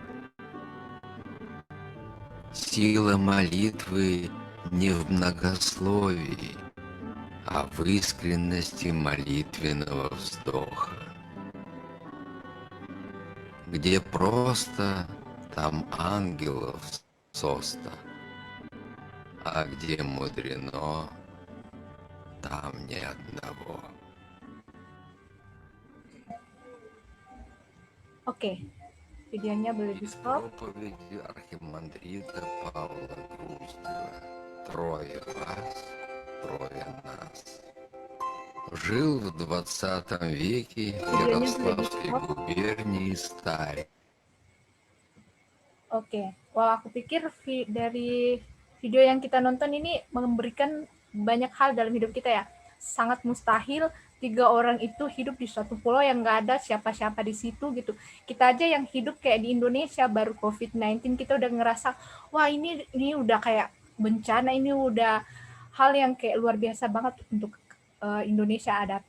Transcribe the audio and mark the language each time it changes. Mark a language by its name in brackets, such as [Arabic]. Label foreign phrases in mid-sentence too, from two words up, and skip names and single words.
[Russian] Сила молитвы не в многословии, а в искренности молитвенного вздоха. Где просто, там ангелов соста, а где мудрено, там ни одного. [Indonesian] Oke, videonya boleh di stop. [Russian] Проповеди архимандрита Павла Груздева. Трое вас, трое нас. Жил в 20 веке в Ярославской губернии Старь. [Indonesian] Oke, wah aku pikir dari video yang kita nonton ini memberikan banyak hal dalam hidup kita ya. Sangat mustahil 3 orang itu hidup di suatu pulau yang nggak ada siapa-siapa di situ gitu. Kita aja yang hidup kayak di Indonesia baru COVID-19 kita udah ngerasa wah ini udah kayak bencana, ini udah hal yang kayak luar biasa banget untuk Indonesia hadapi.